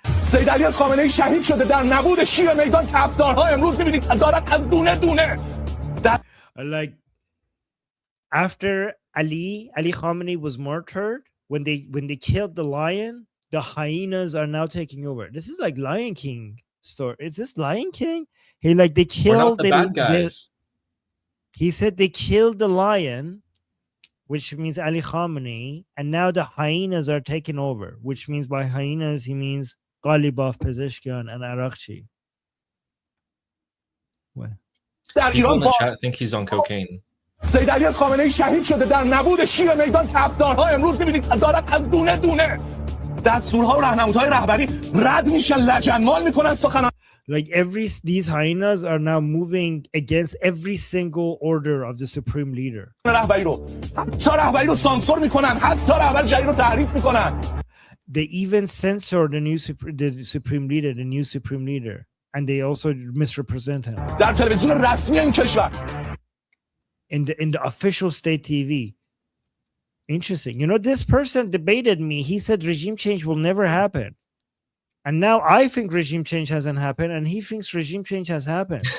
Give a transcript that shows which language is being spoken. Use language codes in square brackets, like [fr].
[fa] سید علی خامنه‌ای شهید شده در نبود شیر میدان کفتارها امروز می‌بینید دارد از دونه دونه [en] Like after Ali Khamenei was martyred, when they killed the lion, the hyenas are now taking over. This is like Lion King story. Is this Lion King? They killed We're not the bad guys. He said they killed the lion, which means Ali Khamenei, and now the hyenas are taking over, which means by hyenas he means Ghalibaf, Pezeshkian, and Arakchi. What? People in the chat think he's on cocaine. [fa] سید علی خامنه‌ای شهید شده در نبود شیر میدان کفتارها امروز می‌بینید دارد از دونه دونه دستورها و راهنمودهای رهبری رد میشن لجنمال میکنن سخنان [en] Like these hyenas are now moving against every single order of the supreme leader. [fa] رهبری رو حتی رهبری رو سانسور میکنن حتی رهبر جدید رو تحریف میکنن [en] They even censor the new supreme leader, and they also misrepresent him [fa] در تلویزیون رسمی این کشور [en] in the official state TV. Interesting. You know, this person debated me. He said regime change will never happen. And now I think regime change hasn't happened, and he thinks regime change has happened.